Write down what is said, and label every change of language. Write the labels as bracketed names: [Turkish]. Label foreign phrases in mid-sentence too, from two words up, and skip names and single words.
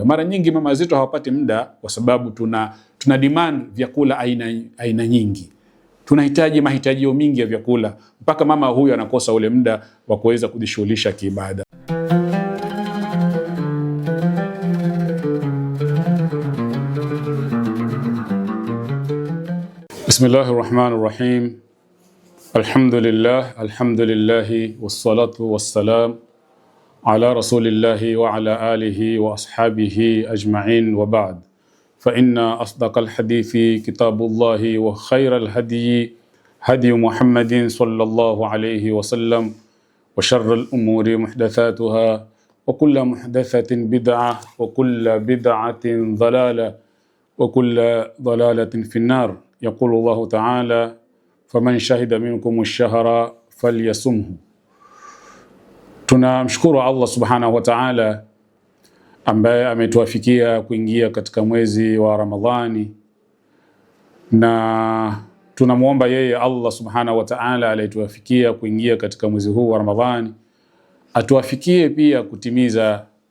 [Swahili] Mara nyingi mama zetu hawapati muda kwa sababu tuna demand vyakula aina nyingi. Tunahitaji mahitajio mingi ya vyakula mpaka mama huyu anakosa ule muda wa kuweza kujishughulisha kiibada. [Arabic] بسم الله الرحمن الرحيم. الحمد لله والصلاة والسلام على رسول الله وعلى آله وأصحابه أجمعين وبعد. فإن أصدق الحديث كتاب الله وخير الهدي محمد صلى الله عليه وسلم وشر الأمور محدثاتها وكل محدثة بدعة وكل بدعة ضلالة وكل ضلالة في النار. يقول الله تعالى فمن شهد منكم الشهر فليصمه. [Swahili] Tunamshukuru [Arabic] الله سبحانه وتعالى [Swahili] ambaye ametuafikia kuingia katika mwezi wa Ramadhani, na tunamuomba yeye [Arabic] الله سبحانه وتعالى [Swahili] aliyetuafikia kuingia katika mwezi huu wa Ramadhani atuafikie pia kutimiza